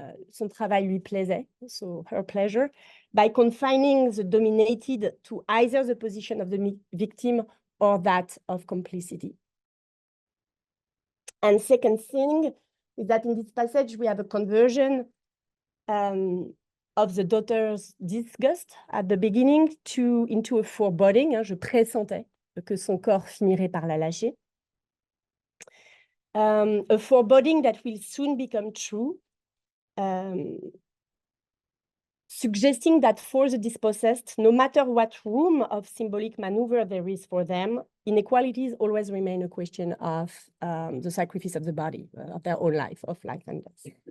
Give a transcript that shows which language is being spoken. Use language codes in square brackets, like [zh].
[fr] Son travail lui plaisait, [en] so her pleasure, by confining the dominated to either the position of the victim or that of complicity. And second thing is that in this passage, we have a conversion of the daughter's disgust at the beginning into a foreboding. [fr] Je pressentais que son corps finirait par la lâcher. [en] A foreboding that will soon become true suggesting that for the dispossessed, no matter what room of symbolic maneuver there is for them, inequalities always remain a question of the sacrifice of the body, of their own life, of life and death.